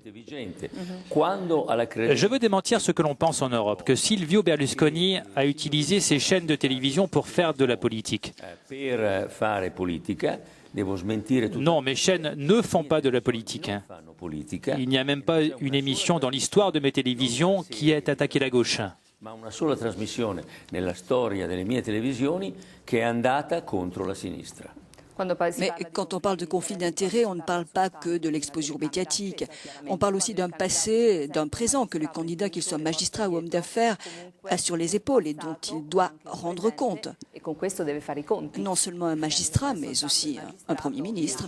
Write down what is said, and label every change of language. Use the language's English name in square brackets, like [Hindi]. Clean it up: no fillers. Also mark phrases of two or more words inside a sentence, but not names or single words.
[French] Je veux démentir ce que l'on pense en Europe, que Silvio Berlusconi a utilisé ses chaînes de télévision pour faire de la politique. Non, mes chaînes ne font pas de la politique. Il n'y a même pas une émission dans l'histoire de mes télévisions qui ait attaqué la gauche. [Italian] Ma una sola trasmissione nella storia delle mie televisioni che è andata contro la sinistra. [French] Mais quand on parle de conflit d'intérêts, on ne parle pas que de l'exposition médiatique. On parle aussi d'un passé, d'un présent que le candidat, qu'il soit magistrat ou homme d'affaires, a sur les épaules et dont il doit rendre compte. Non seulement un magistrat, mais aussi un Premier ministre.